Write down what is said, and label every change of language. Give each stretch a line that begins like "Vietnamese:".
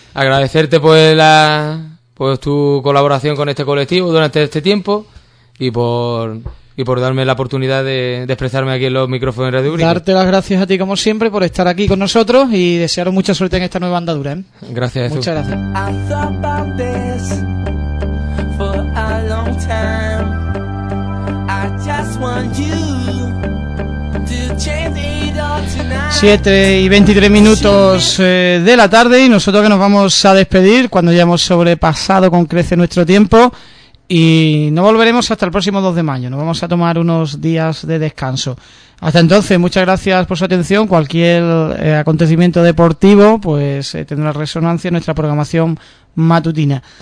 Spanish: Agradecerte pues tu colaboración con este colectivo durante este tiempo y por darme la oportunidad de expresarme aquí en los micrófonos de Radio Ubrique. Darte las gracias a ti, como siempre, por estar aquí con nosotros, y desearos mucha suerte en esta nueva andadura, ¿eh? Gracias, Jesús. Muchas gracias.
English: I thought about this for a long time. I just want you to change it all tonight.
Spanish: 7:23 de la tarde, y nosotros que nos vamos a despedir cuando ya hemos sobrepasado con crece nuestro tiempo. Y no volveremos hasta el próximo 2 de mayo, nos vamos a tomar unos días de descanso. Hasta entonces, muchas gracias por su atención. Cualquier acontecimiento deportivo pues tendrá resonancia en nuestra programación matutina.